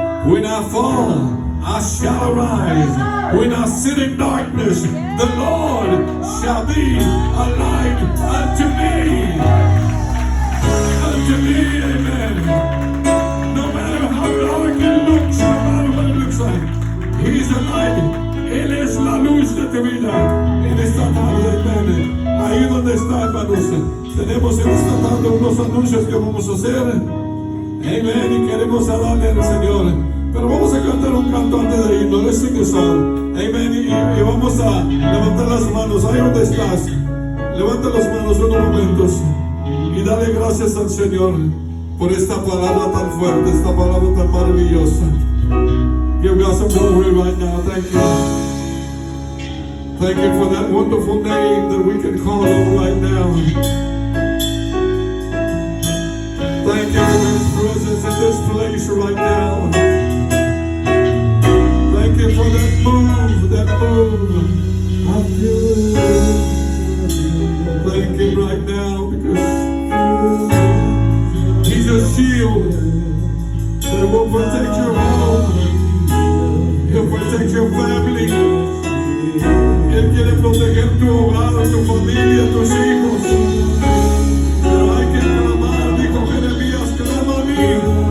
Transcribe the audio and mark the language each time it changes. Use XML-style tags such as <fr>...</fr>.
<en>When I fall, I shall arise. When I sit in darkness, the Lord shall be a light unto me. Unto me, amen. No matter how dark it looks, no matter what it looks like, He's a light.</en> <es>Él es la luz de tu vida. En esta tarde, amen. Ahí donde está, hermanos, tenemos en esta tarde unos anuncios que vamos a hacer. Amén. Y queremos darle al Señor. Pero vamos a cantar un canto antes de irnos.</es> <en>Let's sing a song.</en> <es>Amén. Y vamos a levantar las manos. Ahí donde estás. Levanta las manos unos momentos. Y dale gracias al Señor por esta palabra tan fuerte, esta palabra tan maravillosa.</es> <en>Give God some glory right now. Thank you. Thank you for that wonderful name that we can call on right now. Thank you for His presence in this place right now. Thank you for that move of you. Thank Him right now because He's a shield that will protect your home. He'll protect your family.</en> <es>Él quiere proteger tu hogar, tu familia, tus hijos. Pero hay que clamar, dijo Jeremías, clama a mí.</es>